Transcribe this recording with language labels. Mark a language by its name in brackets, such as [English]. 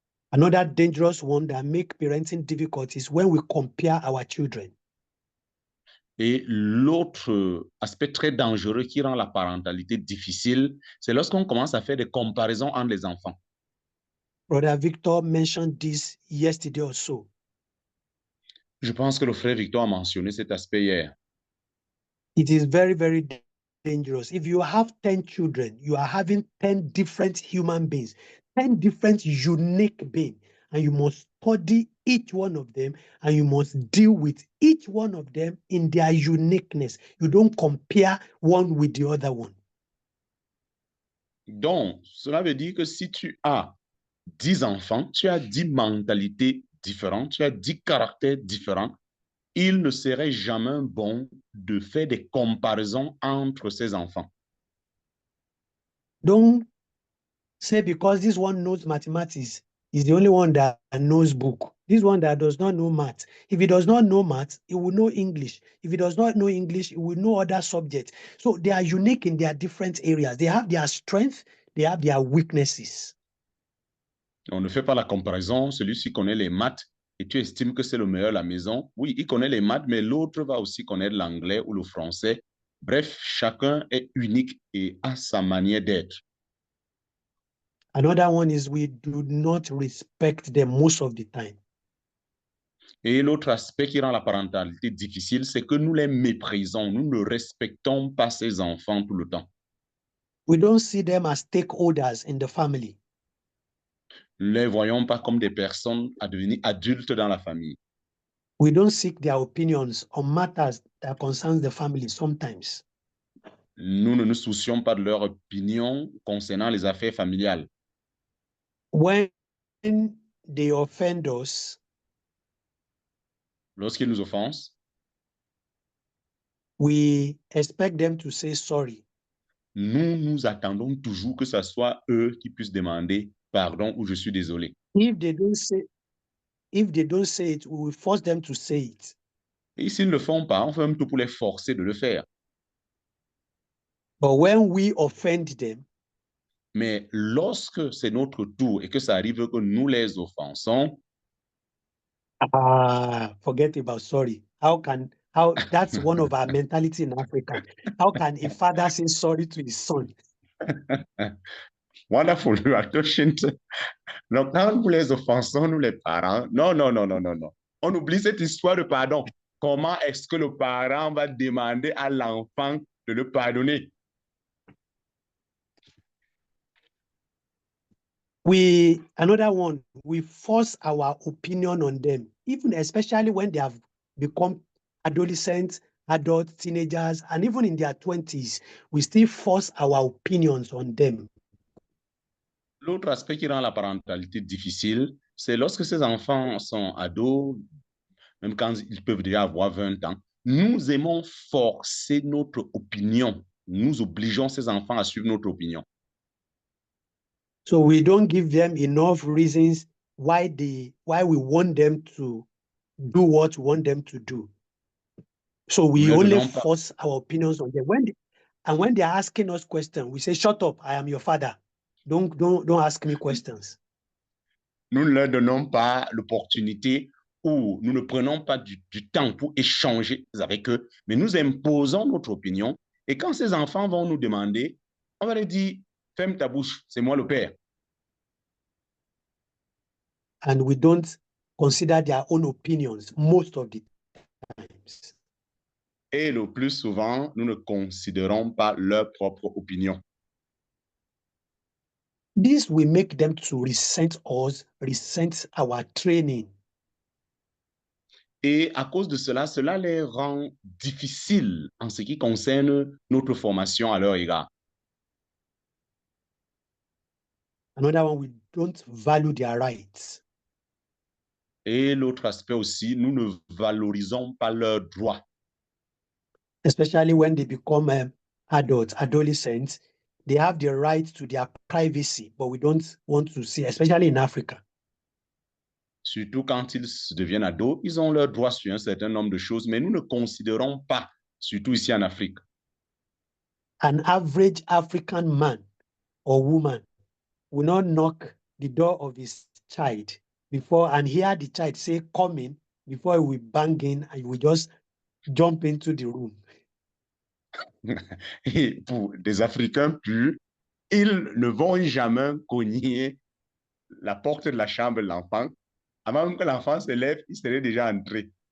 [English] Another dangerous one that make parenting difficult is when we compare our children. [French] Et l'autre aspect très dangereux qui rend la parentalité difficile, c'est lorsqu'on commence à faire des comparaisons entre les enfants. [English] Brother Victor mentioned this yesterday or so. [French] Je pense que le frère Victor a mentionné cet aspect hier. [English] It is very, very dangerous. If you have 10 children, you are having 10 different human beings, 10 different unique beings, and you must study each one of them and you must deal with each one of them in their uniqueness. You don't compare one with the other one. [French] Donc, cela veut dire que si tu as 10 enfants, tu as 10 mentalités différentes, tu as 10 caractères différents, il ne serait jamais bon de faire des comparaisons entre ces enfants. [English] Don't say because this one knows mathematics is the only one that knows book. This one that does not know math. If he does not know math, he will know English. If he does not know English, he will know other subjects. So they are unique in their different areas. They have their strengths, they have their weaknesses. [French] On ne fait pas la comparaison. Celui-ci connaît les maths et tu estimes que c'est le meilleur à la maison. Oui, il connaît les maths, mais l'autre va aussi connaître l'anglais ou le français. Bref, chacun est unique et a sa manière d'être. [English] Another one is we do not respect them most of the time. [French] Et l'autre aspect qui rend la parentalité difficile, c'est que nous les méprisons. Nous ne respectons pas ces enfants tout le temps. [English] We don't see them as stakeholders in the family. [French] Nous ne les voyons pas comme des personnes à devenir adultes dans la famille. [English] We don't seek their opinions on matters that concerns the family sometimes. [French] Nous ne nous soucions pas de leur opinion concernant les affaires familiales. [English] When they offend us, [French] Lorsqu'ils nous offensent, [English] we expect them to say sorry. [French] nous attendons toujours que ce soit eux qui puissent demander pardon ou je suis désolé. [English] If they don't say it, we will force them to say it. [French] Et s'ils ne le font pas, on fait même tout pour les forcer de le faire. [English] But when we offend them, [French] Mais lorsque c'est notre tour et que ça arrive que nous les offensons, [English] forget about sorry. How that's one of our mentality in Africa. How can a father say sorry to his son? wonderful, you are touching. [French] Donc, quand nous les offensons, nous les parents, non. On oublie cette histoire de pardon. Comment est-ce que le parent va demander à l'enfant de le pardonner? [English] Another one, we force our opinion on them, even especially when they have become adolescents, adults, teenagers, and even in their 20s, we still force our opinions on them. [French] L'autre aspect qui rend la parentalité difficile, c'est lorsque ces enfants sont ados, même quand ils peuvent déjà avoir 20 ans, nous aimons forcer notre opinion. Nous obligeons ces enfants à suivre notre opinion. [English] So we don't give them enough reasons why we want them to do what we want them to do. So we only force our opinions on them. When they're asking us questions, we say, "Shut up! I am your father. Don't ask me questions." [French] Nous ne leur donnons pas l'opportunité ou nous ne prenons pas du temps pour échanger avec eux, mais nous imposons notre opinion. Et quand ces enfants vont nous demander, on va leur dire, ferme ta bouche, c'est moi le père. [English] And we don't consider their own opinions most of the times. [French] Et le plus souvent, nous ne considérons pas leur propre opinion. [English] This will make them to resent us, resent our training. [French] Et à cause de cela, cela les rend difficiles en ce qui concerne notre formation à leur égard. [English] Another one, we don't value their rights. [French] Et l'autre aspect aussi, nous ne valorisons pas leurs droits. [English] Especially when they become adults, adolescents, they have the right to their privacy, but we don't want to see, especially in Africa. [French] Surtout quand ils deviennent ados, ils ont leurs droits sur un certain nombre de choses, mais nous ne considérons pas, surtout ici en Afrique. [English] An average African man or woman will not knock the door of his child before and hear the child say coming before he will bang in and he will just jump into the room. [French] Et pour des Africains purs, ils ne vont jamais cogner la porte de la chambre de l'enfant. Avant même que l'enfant se lève, il serait déjà entré.